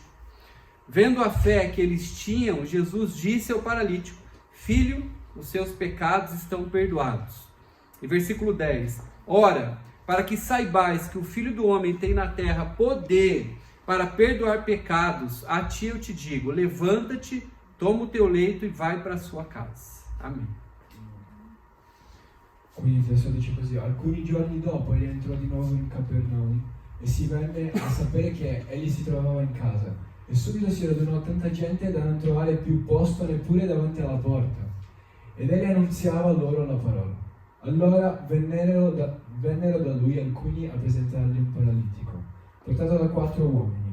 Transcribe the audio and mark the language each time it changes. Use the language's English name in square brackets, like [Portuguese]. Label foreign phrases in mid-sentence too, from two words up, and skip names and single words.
[Portuguese] Vendo a fé que eles tinham, Jesus disse ao paralítico: Filho, os seus pecados estão perdoados. E versículo 10: Ora, para que saibais que o Filho do Homem tem na terra poder para perdoar pecados, a ti eu te digo, levanta-te, toma o teu leito e vai para a sua casa. Amém. [Italian] Quindi il testo dice così: alcuni giorni dopo egli entrò di nuovo in Capernaum e si venne a sapere che egli si trovava in casa. E subito si radunò tanta gente da non trovare più posto neppure davanti alla porta. Ed egli annunziava loro la parola. Allora vennero da lui alcuni a presentargli un paralitico, portato da 4 uomini.